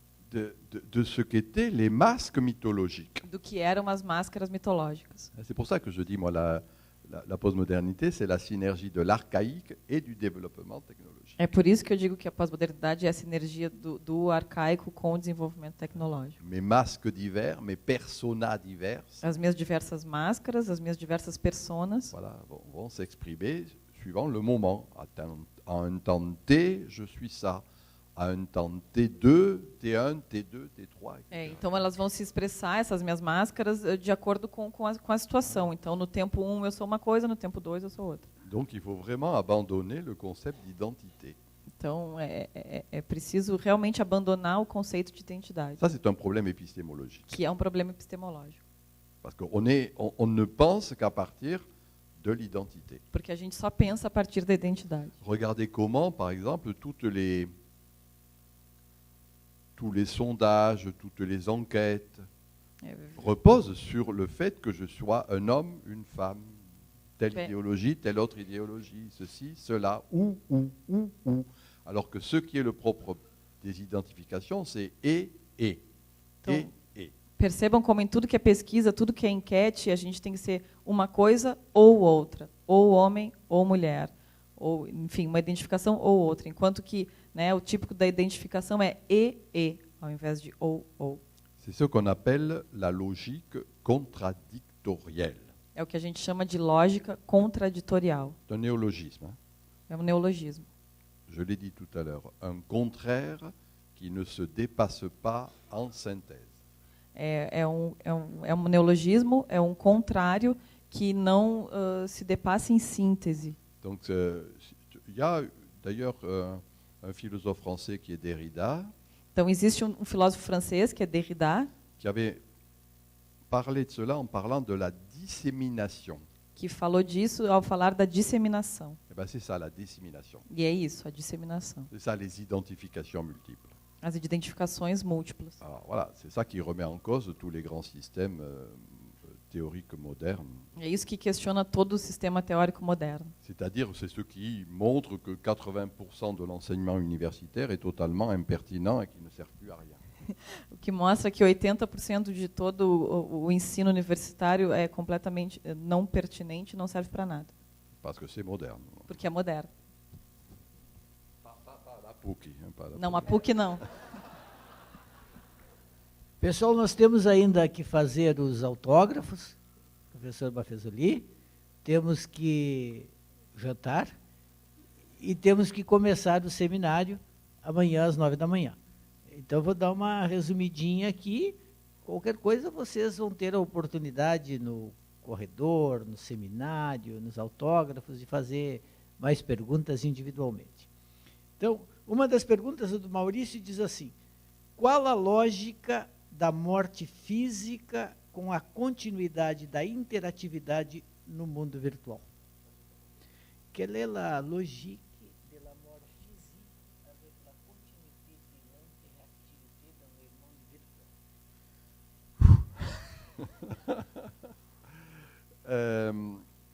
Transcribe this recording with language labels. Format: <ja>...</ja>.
<fr>de ce qu'étaient les masques mythologiques.</fr> <pt>do que eram as máscaras mitológicas.</pt> <fr>C'est pour ça que je dis, moi, la postmodernité, c'est la synergie de l'archaïque et du développement technologique.</fr> <pt>É por isso que eu digo que a pós-modernidade é a sinergia do arcaico com o desenvolvimento tecnológico.</pt> <fr>Mes masques divers, mes personas diverses,</fr> <pt>As minhas diversas máscaras, as minhas diversas personas,</pt> <fr>voilà, vont s'exprimer suivant le moment. À un temps T, je suis ça. À un temps T2, T1, T2, T3, etc.</fr> <pt>então elas vão se expressar, essas minhas máscaras, de acordo com a situação. Então, no tempo 1 eu sou uma coisa, no tempo 2 eu sou outra.</pt> <fr>Donc il faut vraiment abandonner le concept d'identité.</fr> <pt>Então, é preciso realmente abandonar o conceito de identidade,</pt> <fr>Ça, c'est un problème épistémologique.</fr> <pt>que é um problema epistemológico.</pt> <fr>Parce qu'on on ne pense qu'à partir de l'identité.</fr> <pt>Porque a gente só pensa a partir da identidade.</pt> <fr>Regardez comment, par exemple, tous les sondages, toutes les enquêtes reposent sur le fait que je sois un homme, une femme, telle Ouais. idéologie, telle autre idéologie, ceci, cela, ou. Alors que ce qui est le propre des identifications, c'est et.</fr> <pt>Então, percebam como em tudo que é pesquisa, tudo que é enquete, a gente tem que ser uma coisa ou outra, ou homem ou mulher, ou, enfim, uma identificação ou outra, enquanto que, né, o típico da identificação é e, ao invés de ou.</pt> <fr>C'est ce qu'on appelle la logique contradictorielle.</fr> <pt>É o que a gente chama de lógica contraditorial.</pt> <fr>C'est un néologisme. Hein.</fr> <pt>É um neologismo.</pt> <fr>Je l'ai dit tout à l'heure, un contraire qui ne se dépasse pas en synthèse.</fr> <pt>É um neologismo, é um contrário que não se depassa em síntese.</pt> <fr>Donc, il y a d'ailleurs un philosophe français qui est Derrida,</fr> <pt>Então, existe um filósofo francês, que é Derrida,</pt> <fr>qui avait parlé de cela en parlant de la dissémination.</fr> <pt>que falou disso ao falar da disseminação.</pt> <fr>Eh ben, c'est ça, la dissémination.</fr> <pt>E é isso, a disseminação.</pt> <fr>C'est ça, les identifications multiples.</fr> <pt>As identificações múltiplas.</pt> <fr>Alors, voilà, c'est ça qui remet en cause tous les grands systèmes théoriques modernes.</fr> <pt>É isso que questiona todo o sistema teórico moderno.</pt> <fr>C'est-à-dire, c'est ce qui montre que 80% de l'enseignement universitaire est totalement impertinent et qui ne sert plus à rien.</fr> <pt>O que mostra que 80% de todo o ensino universitário é completamente não pertinente, não serve para nada,</pt> <fr>Parce que c'est moderne.</fr> <pt>porque é moderno.</pt> <fr>Pas la PUC, hein, pas la</fr> <pt>Não, a PUC não. Pessoal, nós temos ainda que fazer os autógrafos, professor Bafezoli, temos que jantar e temos que começar o seminário amanhã às 9 da manhã. Então, vou dar uma resumidinha aqui. Qualquer coisa, vocês vão ter a oportunidade no corredor, no seminário, nos autógrafos, de fazer mais perguntas individualmente. Então, uma das perguntas do Maurício diz assim: qual a lógica da morte física com a continuidade da interatividade no mundo virtual?</pt> <fr>Quelle est la logique de la mort physique avec la continuité de l'interactivité dans le monde virtuel?</fr>